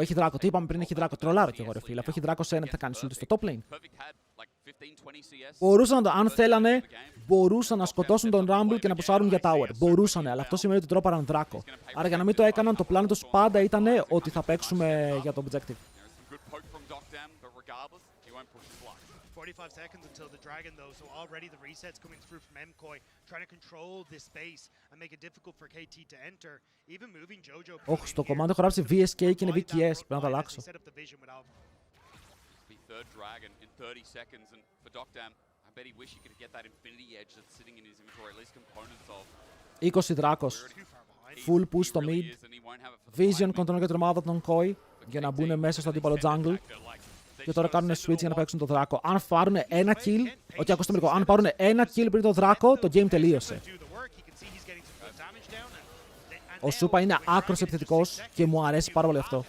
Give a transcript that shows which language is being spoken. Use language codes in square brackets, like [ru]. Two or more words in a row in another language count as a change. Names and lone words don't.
[el] Τι είπαμε πριν, έχει δράκο. Τρολάρω κι εγώ ρε φίλε. Αφού έχει δράκο σε ένα, τι θα κάνεις ulti στο [en] top lane. [el] Αν θέλανε, μπορούσαν να σκοτώσουν τον Rumble και να πουσάρουν για tower. Μπορούσανε, αλλά αυτό σημαίνει ότι τρόπαραν δράκο. Άρα για να μην το έκαναν, το πλάνο τους πάντα ήταν ότι θα παίξουμε για το objective. [en] 45 seconds until the dragon though, so already the resets coming through from MKOI, trying to control this space and make it difficult for KT to enter. Even moving Jojo. [el] Όχι, στο command έχω γράψει VSK και είναι VKS, πρέπει να το αλλάξω. [en] Third dragon in 30 seconds, and for Docdam, I bet he wish he could get that infinity edge that's sitting in his inventory, at least components of. [el] 20 δράκος. [en] Full push [el] στο mid. [en] Vision control [el] για την ομάδα των Koi για να μπουν μέσα στο αντίπαλο jungle. Και τώρα κάνουν switch για να παίξουν το δράκο. Αν πάρουν ένα kill, όχι, ακούστε με λίγο, αν πάρουν ένα kill πριν το δράκο, το game τελείωσε. Ο Σούπα είναι άκρος επιθετικός και μου αρέσει πάρα πολύ αυτό.